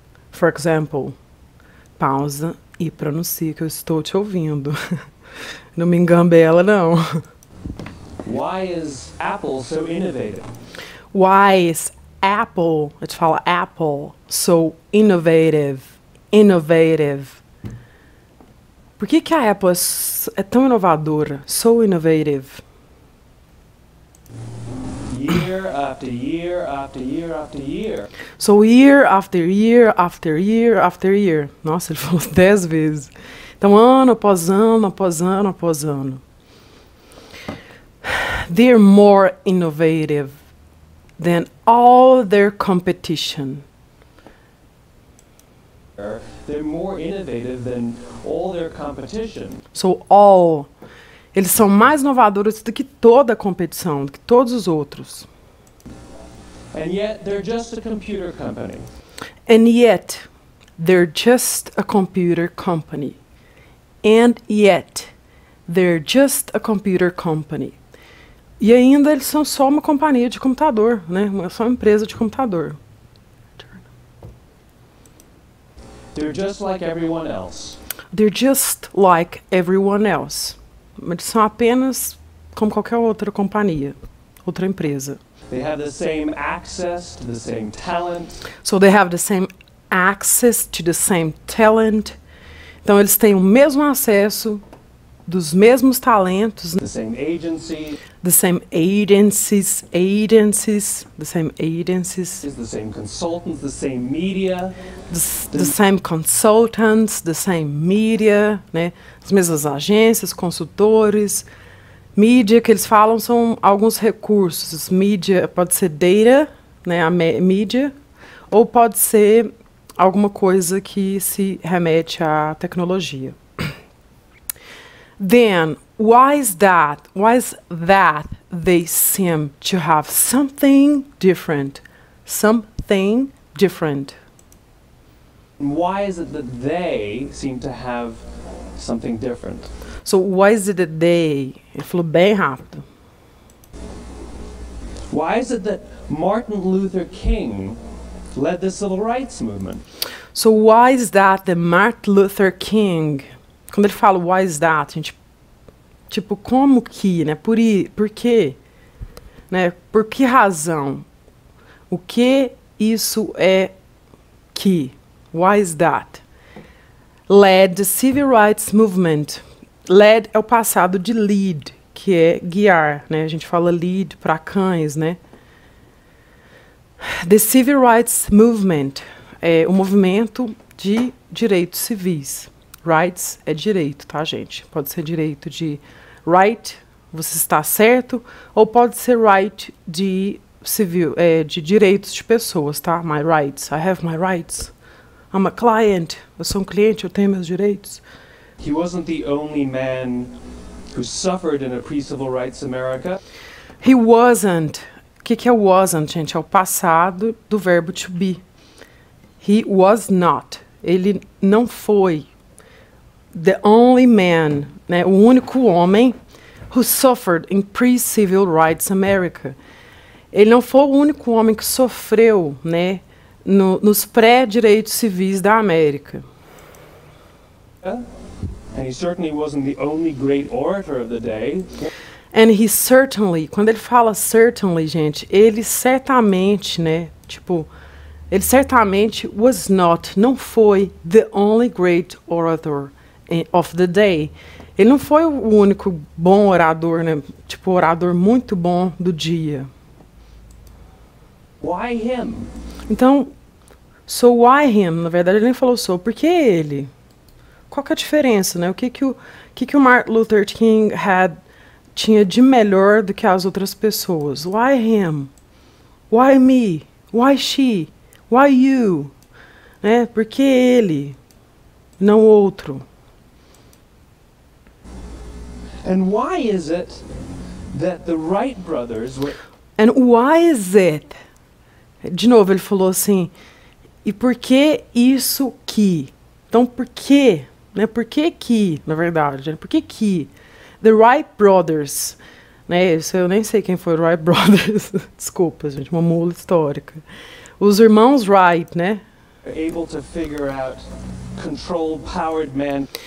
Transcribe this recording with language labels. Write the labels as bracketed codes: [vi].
[en] For example. [pt] Pausa e pronuncia, que eu estou te ouvindo. Não me engambela, não. [en] Why is Apple so innovative? Why is Apple, [pt] a gente fala [en] Apple, so innovative? Innovative. [pt] Por que a Apple é tão inovadora? [en] So innovative. Year after year after year after year. So year after year after year after year. [pt] Nossa, ele falou 10 vezes. Então, ano após ano, após ano, após ano. [en] They're more innovative than all their competition. They're more innovative than all their competition. So all. [pt] Eles são mais inovadores do que toda a competição, do que todos os outros. [en] And yet they're just a computer company. And yet they're just a computer company. And yet they're just a computer company. [pt] E ainda eles são só uma companhia de computador, né? Só uma empresa de computador. [en] They're just like everyone else. They're just like everyone else. [pt] Eles são apenas como qualquer outra companhia, outra empresa. [en] They have the same access to the same talent. So they have the same access to the same talent. [pt] Então eles têm o mesmo acesso dos mesmos talentos. [en] The same agency. The same agencies. The same agencies. The same consultants, the same media. The same consultants, the same media, né? [pt] As mesmas agências, consultores. Mídia que eles falam são alguns recursos. Mídia pode ser data, né? A mídia, ou pode ser alguma coisa que se remete à tecnologia. [en] Then, why is that? Why is that they seem to have something different? Something different. Why is it that they seem to have something different? So, why is it that they? [pt] Ele falou bem rápido. [en] Why is it that Martin Luther King led the civil rights movement? So, why is that the Martin Luther King? [pt] Quando ele fala [en] why is that, [pt] gente, tipo, como que, né? Por quê? Né? Por que razão? O que isso é que? [en] Why is that? Led the civil rights movement. [pt] Led é o passado de lead, que é guiar, né? A gente fala lead para cães, né? [en] The civil rights movement [pt] é o movimento de direitos civis. Rights é direito, tá, gente? Pode ser direito de right, você está certo, ou pode ser right de civil, de direitos de pessoas, tá? [en] My rights, I have my rights. I'm a client, [pt] eu sou um cliente, eu tenho meus direitos. [en] He wasn't the only man who suffered in a pre-civil rights America. He wasn't. [pt] O que é wasn't, gente? É o passado do verbo to be. [en] He was not. [pt] Ele não foi. [en] The only man, né, [pt] o único homem [en] who suffered in pre-civil rights America. [pt] Ele não foi o único homem que sofreu, né, nos pré-direitos civis da América. [en] And he certainly wasn't the only great orator of the day. And he certainly, [pt] quando ele fala [en] certainly, gente, [pt] ele certamente, né, tipo, ele certamente [en] was not, [pt] não foi [en] the only great orator of the day. [pt] Ele não foi o único bom orador, né, tipo, orador muito bom do dia. [en] Why him? Então, so why him? [pt] Na verdade, ele nem falou so, por que ele? Qual que é a diferença, né? O que o Martin Luther King tinha de melhor do que as outras pessoas? [en] Why him? Why me? Why she? Why you? Né? [pt] Por que ele? Não outro. [en] And why is it that the Wright brothers were... And why is it? [pt] De novo, ele falou assim, e por que isso que? Então, por que? Né? Por que, na verdade? Por que? [en] The Wright brothers, né? [pt] Isso eu nem sei quem foi o Wright brothers. Desculpa, gente, uma mula histórica. Os irmãos Wright, né? [en] able to figure out control powered man.